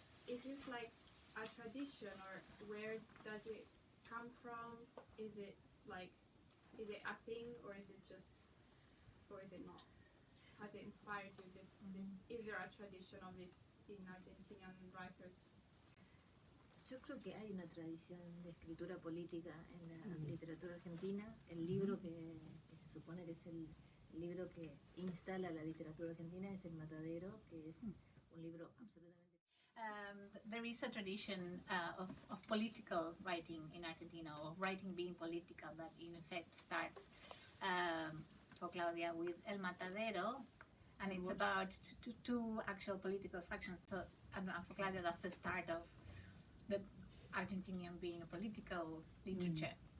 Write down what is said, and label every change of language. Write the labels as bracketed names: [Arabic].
[English] Is this like a tradition, or where does it come from? Is it a thing, or is it not? Has it inspired you? Is there a tradition of this in Argentinian writers? [Spanish] Yo creo que hay una tradición de escritura política en la literatura argentina. El libro que se supone que es el libro que instala la literatura argentina es El Matadero, que es un libro absolutamente... [English] There is a tradition of political writing in Argentina, of writing being political, that in effect starts for Claudia with El Matadero, and it's about two actual political factions. So for Claudia, that's the start of the Argentinian being a political literature.